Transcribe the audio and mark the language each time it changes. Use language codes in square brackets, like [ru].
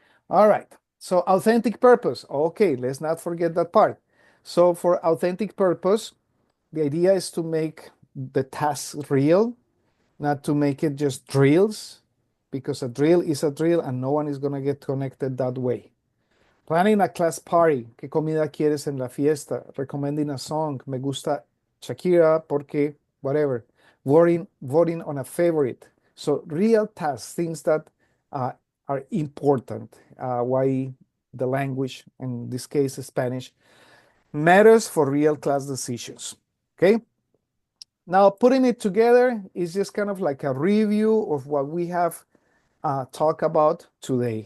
[en] All right, so authentic purpose. Okay, let's not forget that part. So for authentic purpose, the idea is to make the task real, not to make it just drills, because a drill is a drill and no one is going to get connected that way. Planning a class party. [es] ¿Qué comida quieres en la fiesta? [en] Recommending a song. [es] Me gusta Shakira porque [en] whatever. Voting on a favorite. So real tasks, things that are important. Why the language, in this case Spanish, matters for real class decisions. Okay. Now putting it together is just kind of like a review of what we have talk about today.